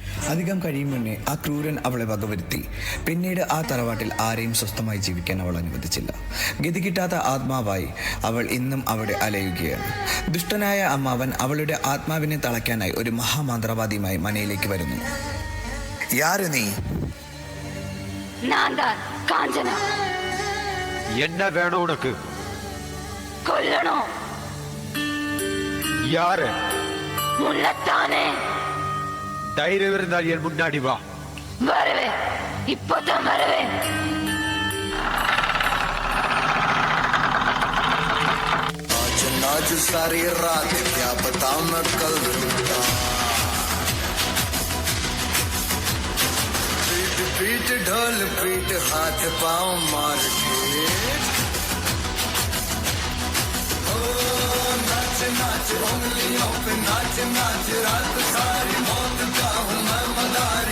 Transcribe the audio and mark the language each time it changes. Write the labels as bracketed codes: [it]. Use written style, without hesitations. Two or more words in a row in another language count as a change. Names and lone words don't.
[ml] അധികം കഴിയും മുന്നേ ആ ക്രൂരൻ അവളെ വകവരുത്തി. പിന്നീട് ആ തറവാട്ടിൽ ആരെയും സ്വസ്ഥമായി ജീവിക്കാൻ അവൾ അനുവദിച്ചില്ല. ഗതി കിട്ടാത്ത ആത്മാവായി അവൾ ഇന്നും അവിടെ അലയുകയാണ്. ദുഷ്ടനായ അമ്മാവൻ അവളുടെ ആത്മാവിനെ തളയ്ക്കാനായി ഒരു മഹാമന്ത്രവാദിയുമായി മനയിലേക്ക് വരുന്നു. [ta] யார் நீ? நான் தான் காஞ்சனா. என்ன வேணும் உனக்கு? கொல்லணும். யாரு? முள்ளத்தானே. தைரியம் இருந்தால் என் முன்னாடி வா. வருவேன், இப்போதான் வருவேன். [hi] आज नाच सारी रात क्या बता मैं कल रूठा. पीठ पीठ ढोल पीठ हाथ पाँव मार के नाच नाच उंगलियों पे नाच नाच रात सारी मौत का हूँ मैं मदारी.